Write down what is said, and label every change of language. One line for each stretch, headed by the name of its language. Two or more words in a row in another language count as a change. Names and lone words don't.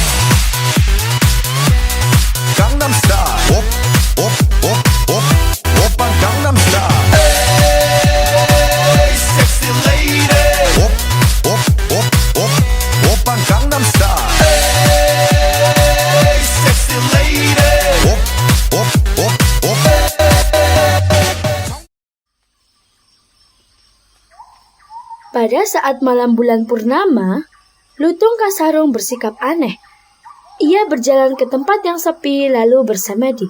Korean: 강남스타일 오빤 강남스타일
English: hey sexy lady
Korean: 오빤 강남스타일
English: hey sexy lady
Indonesian: Pada saat malam bulan purnama, Lutung Kasarung bersikap aneh. Ia berjalan ke tempat yang sepi lalu bersamadi.